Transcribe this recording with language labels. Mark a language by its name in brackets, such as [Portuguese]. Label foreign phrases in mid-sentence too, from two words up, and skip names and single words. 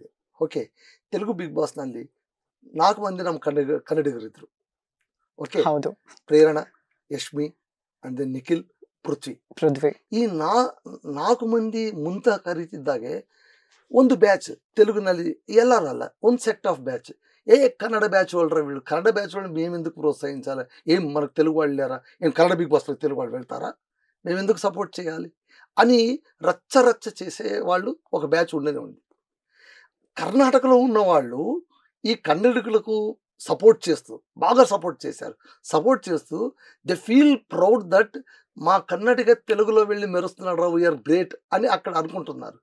[Kannada] ಓಕೆ, ತೆಲುಗು ಬಿಗ್ ಬಾಸ್ ನಲ್ಲಿ 4 ಮಂದಿ ನಮ್ಮ ಕನ್ನಡಿಗರಿದ್ರು. ಓಕೆ, ಹೌದು. ಪ್ರೇರಣಾ, ಯಶ್ಮಿ [English] and then [Kannada] ನಿಖಿಲ್, ಪೃಥ್ವಿ. ಈ 4 ಮಂದಿ ಮುಂತ ಕರೀತಿದ್ದಾಗೆ ಒಂದು ಬ್ಯಾಚ್ ತೆಲುಗಿನಲ್ಲಿ ಎಲ್ಲರಲ್ಲ, ಒಂದು [English] set of batch [Telugu] కన్నడ బ్యాచ్ వాళ్ళరా వీళ్ళు, కన్నడ బ్యాచ్ వాళ్ళని మేము ఎందుకు ప్రోత్సహించాలి? ఏం మనకు తెలుగు వాళ్ళు లేరా? ఏం కన్నడ బిగ్ బాస్లో తెలుగు వాళ్ళు వెళ్తారా? మేము ఎందుకు సపోర్ట్ చేయాలి అని రచ్చ చేసే వాళ్ళు ఒక బ్యాచ్ ఉండేది ఉంది. కర్ణాటకలో ఉన్న వాళ్ళు ఈ కన్నడికులకు బాగా సపోర్ట్ చేస్తూ [English] they feel proud that [Telugu] మా కన్నడిగ తెలుగులో వెళ్ళి మెరుస్తున్నాడు రా, [English] we are great [Telugu] అని అక్కడ అనుకుంటున్నారు.